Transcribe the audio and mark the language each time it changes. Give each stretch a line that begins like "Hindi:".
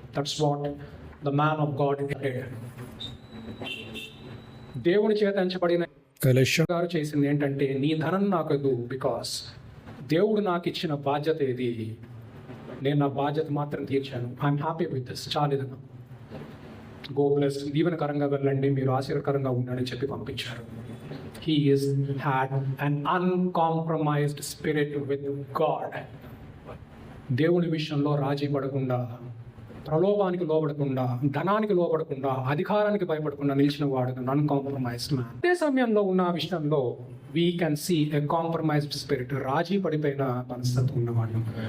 English: that's what the man of God
Telugu: దేవుని చేత ఎంచబడిన గారు చేసింది ఏంటంటే, నీ ధనం నాకు వద్దు, బికాస్ దేవుడు నాకు ఇచ్చిన బాధ్యత ఇది, నేను నా బాధ్యత మాత్రం తీర్చాను,
English: I'm happy with this,
Telugu: చాలేదన్నా,
English: God bless,
Telugu: దీవెనకరంగా వెళ్ళండి, మీరు ఆశీర్వకరంగా ఉండండి చెప్పి పంపించారు.
English: He had an uncompromised spirit with God.
Telugu: దేవుని విషయంలో రాజీ పడకుండా, ప్రలోభానికి లోబడకుండా, ధనానికి లోబడకుండా, అధికారానికి భయపడకుండా నిలిచిన వాడు అన్కాంప్రమైజ్డ్ మ్యాన్. అదే సమయంలో ఉన్న విషయంలో
English: we can see a compromised spirit,
Telugu: రాజీ పడిపోయిన మనస్తత్వం ఉన్నవాడు.